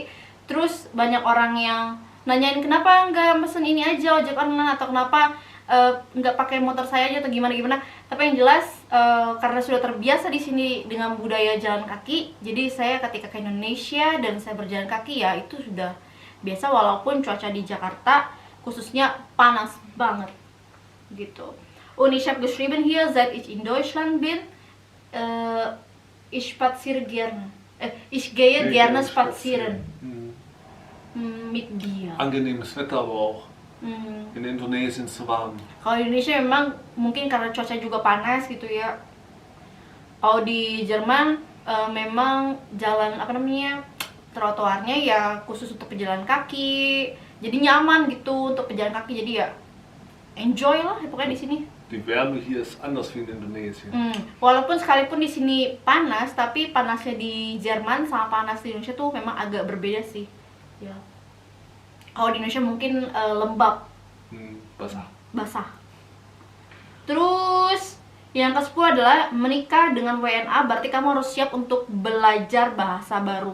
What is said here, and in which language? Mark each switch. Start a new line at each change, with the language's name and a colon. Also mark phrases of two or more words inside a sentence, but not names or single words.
Indonesian: Terus banyak orang yang nanyain kenapa nggak mesen ini aja ojek online, atau kenapa nggak pakai motor saya aja, atau gimana. Tapi yang jelas karena sudah terbiasa di sini dengan budaya jalan kaki, jadi saya ketika ke Indonesia dan saya berjalan kaki ya itu sudah biasa, walaupun cuaca di Jakarta khususnya panas banget gitu.
German: Und ich habe geschrieben hier, seit ich in Deutschland bin, ich spaziere gerne. Ich gehe gerne spazieren mit dir. Angenehmes Wetter aber auch. In Indonesien zu warm.
Indonesian: Kalau di Indonesia memang mungkin karena cuaca juga panas gitu ya. Kalau di Jerman memang jalan trotoarnya ya khusus untuk pejalan kaki. Jadi nyaman gitu untuk pejalan kaki. Jadi ya enjoy lah pokoknya di sini.
German: Die Wärme hier ist anders wie in Indonesien.
Indonesian: Walaupun sekalipun di sini panas, tapi panasnya di Jerman sama panas di Indonesia tuh memang agak berbeda sih. Ya. Kalau di Indonesia mungkin lembab, Basah. basah. Terus Yang ke-10 adalah menikah dengan WNA, berarti kamu harus siap untuk belajar bahasa baru.